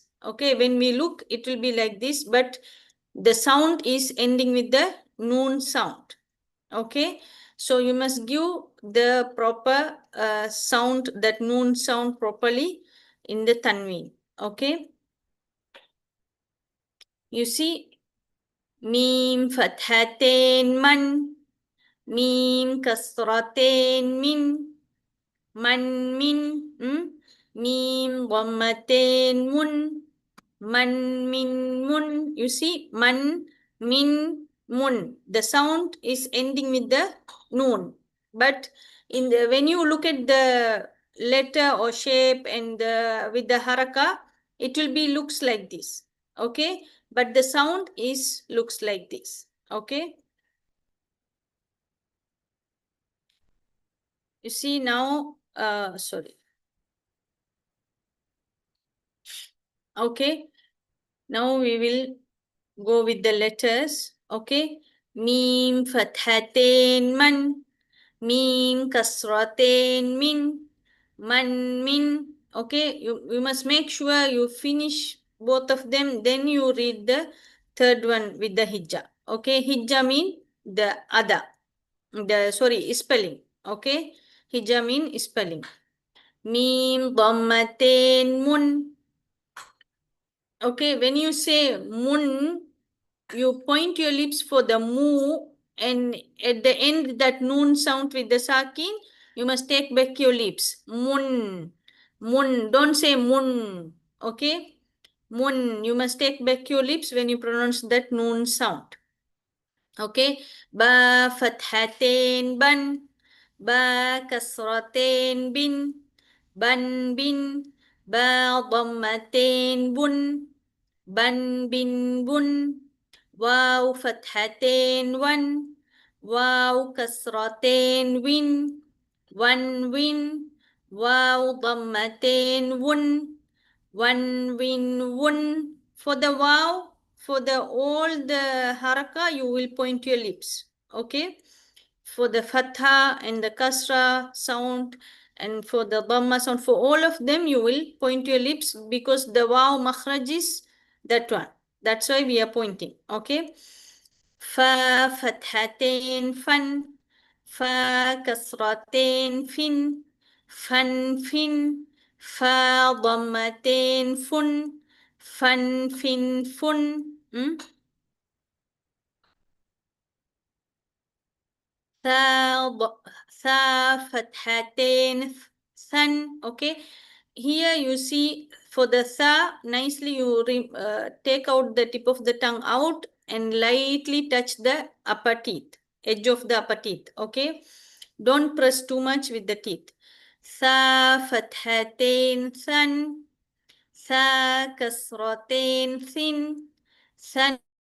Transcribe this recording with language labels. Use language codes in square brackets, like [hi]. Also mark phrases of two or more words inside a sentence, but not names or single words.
[en] Okay, when we look, it will be like this, but the sound is ending with the noon sound. Okay, so you must give the proper sound, that noon sound properly in the tanween. Okay, you see, [ar] ميم فتحتين مَن، ميم كسرتين مِن، مَن مِن، ميم ضمتين مُن، مَن مِن مُن. [en] You see, [ar] مَن مِن مُن. [en] The sound is ending with the noon. But in the when you look at the letter or shape and with the haraka, it will be looks like this. Okay, but the sound is looks like this. Okay. You see now, sorry. Okay, now we will go with the letters. [ar] Okay, ميم فتحتين مَن، ميم كسرتين مِن، مَن مِن. [en] Okay, you must make sure you finish both of them, then you read the third one with the hijja. Okay, hijja mean the other, the sorry, spelling. Okay, hijja mean spelling. [ar] ميم ضمتين مُن. [en] Okay, when you say mun, you point your lips for the mu, and at the end that noon sound with the sakin, you must take back your lips. [ar] مُن. مُن. [en] Don't say mun. Okay? Mun. You must take back your lips when you pronounce that noon sound. Okay? [ar] باء فتحتين بَن. باء كسرتين بِن. بَن بِن. باء ضمتين بُن. بَن بِن بُن. واو فتحتين وَن. واو كسرتين وِن. وَن وِن. واو ضمتين وُن. وَن وِن وُن. [en] For the wow, for the all the haraka, you will point your lips. Okay? For the fatha and the kasra sound, and for the dhamma sound, for all of them, you will point your lips, because the wow makhraj is that one. That's why we are pointing. Okay? [ar] فاء فتحتين فَن. فاء كسرتين فِن. فَن فِن. فاء ضمتين فُن. فَن فِن فُن. ثاء، ثاء فتحتين ثَن. [en] Okay, here you see for the tha, nicely you take out the tip of the tongue out and lightly touch the upper teeth, edge of the upper teeth. Okay, don't press too much with the teeth. [ar] ثاء فتحتين ثَن. ثاء كسرتين ثِن. ثَن.